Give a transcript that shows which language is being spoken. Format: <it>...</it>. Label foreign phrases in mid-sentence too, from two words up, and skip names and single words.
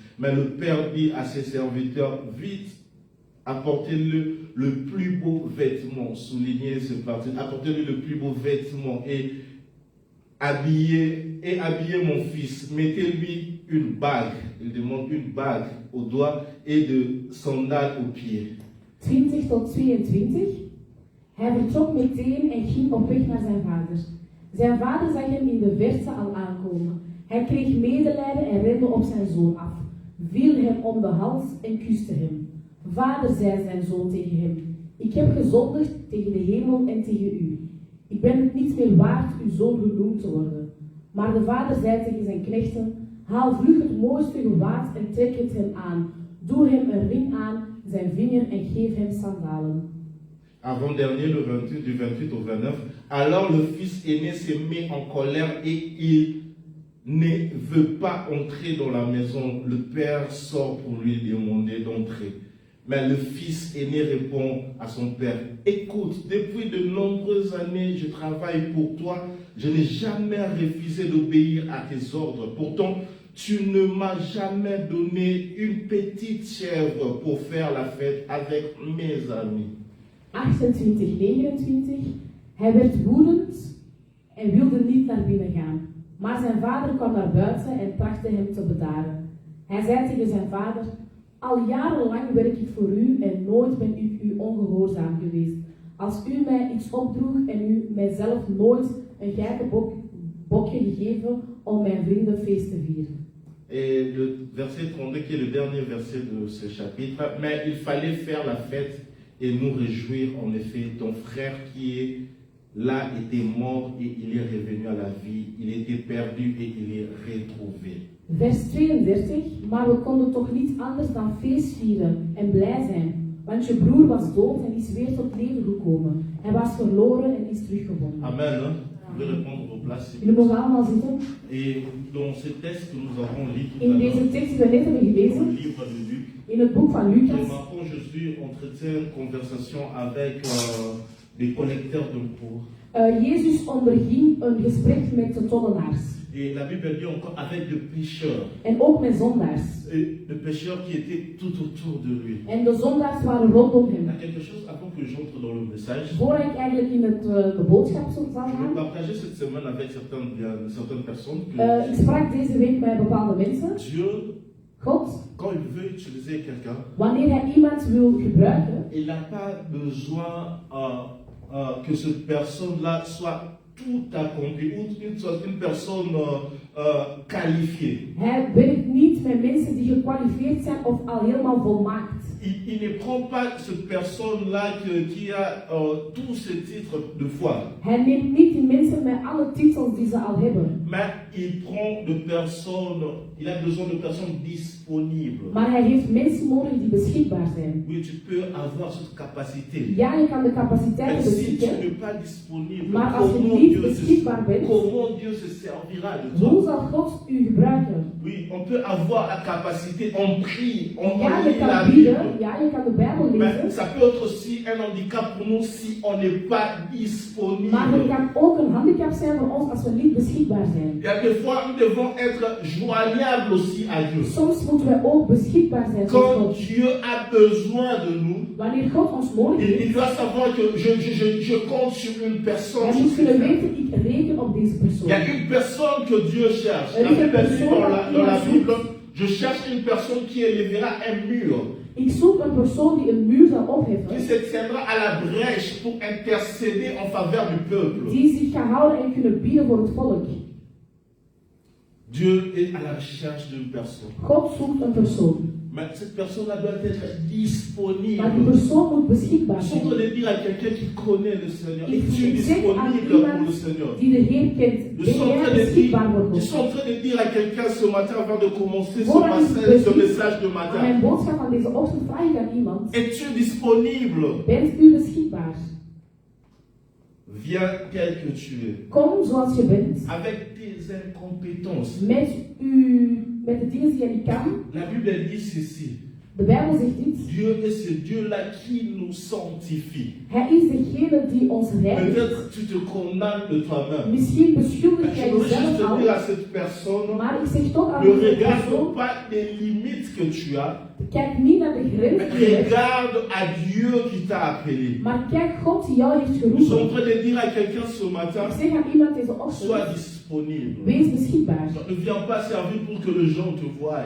<fr>Mais le père dit à ses serviteurs, vite, apportez-le le plus beau vêtement, soulignez ce parti, apportez-lui le plus beau vêtement et habillez mon fils, mettez-lui une bague, il demande une bague au doigt et de sandales aux pieds.</fr> <nl>20 tot 22. Hij vertrok meteen en ging op weg naar zijn vader. Zijn vader zag hem in de verte al aankomen. Hij kreeg medelijden en rende op zijn zoon af, viel hem om de hals en kuste hem. Vader, zei zijn zoon tegen hem, ik heb gezondigd tegen de hemel en tegen u. Ik ben het niet meer waard uw zoon genoemd te worden. Maar de vader zei tegen zijn knechten, haal vlug het mooiste gewaad en trek het hem aan. Doe hem een ring aan, zijn vinger en geef hem sandalen.</nl> <fr>Avant-dernier, le 28, du 28 au 29, alors le fils aîné s'est mis en colère et il ne veut pas entrer dans la maison. Le père sort pour lui demander d'entrer. Mais le fils aîné répond à son père, écoute, depuis de nombreuses années, je travaille pour toi. Je n'ai jamais refusé d'obéir à tes ordres. Pourtant, tu ne m'as jamais donné une petite chèvre pour faire la fête avec mes amis. 28, 29.</fr> <nl>Hij werd woedend en wilde niet naar binnen gaan. Maar zijn vader kwam naar buiten en trachtte hem te bedaren. Hij zei tegen zijn vader, al jarenlang werk ik voor u en nooit ben ik u ongehoorzaam geweest. Als u mij iets opdroeg en u mijzelf nooit een geitenbokje gegeven om mijn vriendenfeest te vieren.</nl> <fr>Et le verset 32 qui est le dernier verset de ce chapitre, mais il fallait faire la fête et nous réjouir. En effet, ton frère qui est là était mort et il est revenu à la vie. Il était perdu et il est retrouvé.</fr> <nl>Vers 32, maar we konden toch niet anders dan feest vieren en blij zijn. Want je broer was dood en is weer tot leven gekomen. Hij was verloren en is teruggevonden. Amen.</nl> <fr>Vous pouvez répondre vos places.</fr> <nl>Jullie mogen allemaal zitten.</nl> <fr>Et dans ce texte que nous avons lu tout à</fr> <nl>In</nl> <fr>l'heure,</fr> <nl>deze tekst die we net hebben</nl> <fr>dans</fr> <nl>gelezen,</nl> <fr>le livre de Luc,</fr> <nl>in het boek van Lucas,</nl> <fr>remarquons Jésus entretient une conversation avec des collecteurs d'impôts.</fr> <nl>Jezus onderging een gesprek met de tollenaars.</nl> <fr>Et la Bible dit encore avec des pécheurs.</fr> <nl>En ook met zondaars.</nl> <fr>Et les pécheurs qui étaient tout autour de lui.</fr> <nl>En de zondaars waren rondom</nl> <fr>Il y</fr> <nl>hem.</nl> <fr>a quelque chose avant que j'entre dans le message.</fr> <nl>Voor ik eigenlijk in de boodschap zou</nl> <fr>Je vais</fr> <nl>gaan,</nl> <fr>partager cette semaine avec certaines personnes que</fr> <nl>ik sprak deze week met bepaalde mensen.</nl> <fr>Dieu,</fr> <nl>God,</nl> <fr>quand il veut utiliser quelqu'un,</fr> <nl>wanneer hij iemand wil gebruiken,</nl> <fr>il n'a pas besoin que cette personne-là soit tout accomplie ou une personne qualifiée.</fr> <nl>hij werkt niet met mensen die gekwalificeerd zijn of al helemaal volmaakt.</nl> <fr>Il ne prend pas cette personne-là qui a tous ces titres de foi.</fr> <nl>Hij neemt niet die mensen met alle titels die ze al hebben.</nl> <fr>Mais il prend de personnes, il a besoin de personnes disponibles.</fr> <nl>Maar hij heeft mensen nodig die beschikbaar zijn.</nl> <fr>Oui, tu peux avoir cette capacité.</fr> <nl>Ja, je kan de</nl> <fr>Mais</fr> <nl>capaciteiten</nl> <fr>si tu</fr> <nl>beschikken,</nl> <fr>n'es pas disponible,</fr> <nl>maar als je</nl> <fr>comment</fr> <nl>niet</nl> <fr>Dieu</fr> <nl>beschikbaar bent,</nl> <fr>se servira de</fr> <nl>hoe</nl> <fr>toi?</fr> <nl>zal God u gebruiken?</nl> <fr>Oui, on peut avoir la capacité, on prie, on</fr> <nl>Ja, je</nl> <fr>lit la</fr> <nl>kan</nl> <fr>Bible.</fr> <nl>bieden, ja, je kan de Bijbel</nl> <fr>Mais</fr> <nl>lezen.</nl> <fr>ça peut être aussi un handicap pour nous si on n'est pas disponible.</fr> <nl>Maar het kan ook een handicap zijn voor ons als we niet beschikbaar zijn.</nl> <fr>Il y a des fois, nous devons être joignables aussi à Dieu.</fr> <nl>Soms moeten wij ook beschikbaar zijn voor</nl> <fr>Quand</fr> <nl>God.</nl> <fr>Dieu a besoin de nous,</fr> <nl>Wanneer God ons nodig</nl> <fr>il</fr> <nl>heeft,</nl> <fr>doit savoir que je compte sur une personne.</fr> <nl>hij moet kunnen weten, ik reken op deze persoon.</nl> <fr>Il y a une personne que Dieu cherche. Il y a une La Bible dit personne dans la qui Bible, je cherche une personne qui élèvera un mur,</fr> <nl>Ik zoek een persoon die een muur zal</nl> <fr>qui</fr> <nl>opheffen,</nl> <fr>se tiendra à la brèche pour intercéder en faveur du peuple.</fr> <nl>die zich gaat houden en kunnen bieden voor het volk.</nl> <fr>Dieu est à la recherche d'une personne.</fr> <nl>God zoekt een persoon.</nl> <fr>Mais cette personne-là doit être</fr> <nl>Maar die</nl> <fr>disponible.</fr> <nl>persoon moet beschikbaar</nl> <fr>Je suis en</fr> <nl>zijn.</nl> <fr>train de dire à quelqu'un qui connaît le Seigneur,</fr> <nl>Ik</nl> <fr>es-tu</fr> <nl>zeg aan</nl> <fr>disponible pour le</fr> <nl>iemand</nl> <fr>Seigneur?</fr> <nl>die de Heer kent,</nl> <fr>Je</fr> <nl>ben</nl> <fr>suis en</fr> <nl>jij</nl> <fr>train de dire,</fr> <nl>beschikbaar voor</nl> <fr>je</fr> <nl>God?</nl> <fr>suis en train de dire à quelqu'un ce matin avant de commencer</fr> <nl>Voordat ik</nl> <fr>ce message de</fr> <nl>aan</nl> <fr>matin.</fr> <nl>mijn boodschap van deze ochtend vraag ik aan iemand,</nl> <fr>Es-tu disponible?</fr> <nl>bent u beschikbaar?</nl> <fr>Viens tel que tu es.</fr> <nl>Kom zoals je bent,</nl> <fr>Avec tes incompétences.</fr> <nl>met de dingen die je niet kan.</nl> <fr>La Bible dit ceci.</fr> <nl>De Bijbel zegt dit.</nl> <fr>Dieu est ce Dieu-là qui nous sanctifie.</fr> <nl>Hij is degene die ons reinigt.</nl> <fr>Peut-être tu te condamnes de toi-même.</fr> <nl>Misschien beschuldig</nl> <fr>Je</fr> <nl>jij</nl> <fr>voudrais juste</fr> <nl>jezelf</nl> <fr>te dire à</fr> <nl>al,</nl> <fr>cette personne,</fr> <nl>maar ik zeg toch aan</nl> <fr>ne</fr> <nl>deze</nl> <fr>regarde</fr> <nl>persoon,</nl> <fr>pas les limites que tu as,</fr> <nl>kijk niet naar de</nl> <fr>mais</fr> <nl>grens die je hebt,</nl> <fr>regarde à Dieu qui t'a appelé.</fr> <nl>maar kijk God die jou heeft</nl> <fr>Nous sommes en</fr> <nl>geroepen.</nl> <fr>train de dire à quelqu'un ce matin,</fr> <nl>Ik zeg aan iemand deze</nl> <fr>sois</fr> <nl>ochtend,</nl> <fr>disponible.</fr> <nl>wees beschikbaar.</nl> <fr>Ne viens pas servir pour que les gens te voient.</fr>